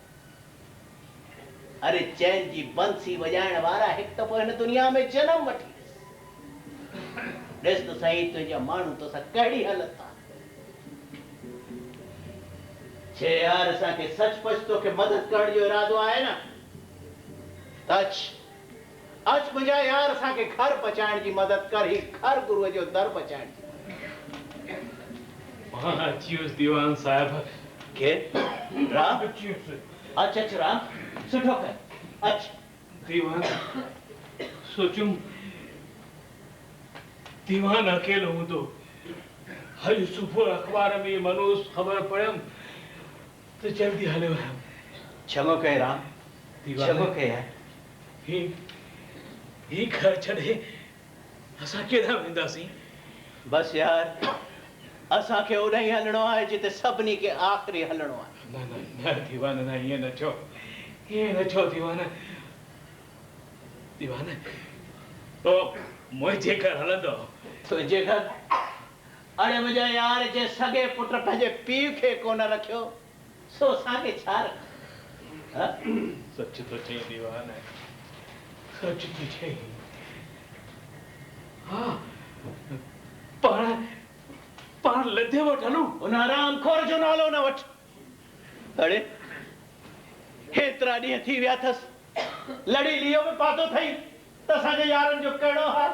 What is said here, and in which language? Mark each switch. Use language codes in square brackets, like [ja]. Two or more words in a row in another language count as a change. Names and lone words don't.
[sd] अरे चैन जी बंसी वॼाइण वारा हिकु दफ़ो हिन दुनिया में जनम वठी ॾिस त सही तुंहिंजा माण्हू तोसां कहिड़ी हालत आहे। छे यार असांखे सचपच तोखे मदद करण जो इरादो आहे न त अच मुंहिंजा यार असांखे घर पहुचाइण जी मदद कर। ही घर गुरुअ जो दर पहुचाइण जी। दीवान साहब के राम अच्छा राम सुठो कर अच। दीवान सोचुम दीवान अकेलो हूंदो। हल सुबुह अखबार में मनोज ख़बर पड़ियम तो जल्दी हले वयम। चङो कई राम चङो कई है। ही घर छड़े असां केॾा वेंदासीं? बस यार असा के उन ही हलणो है जिते सबनी के आखिरी हलणो है। ना ना ना दीवाना ना ये न छो दीवाना दीवाना तो मुझे घर हलंदो तुझे घर अरे मुझे यार जे सगे पुट पंहिंजे पीउ खे कोन रखियो सो असांखे छा रख। हाँ? सच तो चई दीवाना सच तो चई। हाँ पाण लधे वठ हलूं उन आराम खोर जो नालो न वठ। अरे हेतिरा ॾींहं थी विया अथसि लड़ी लियो बि पातो थई त असांजे यारनि जो कहिड़ो हाल।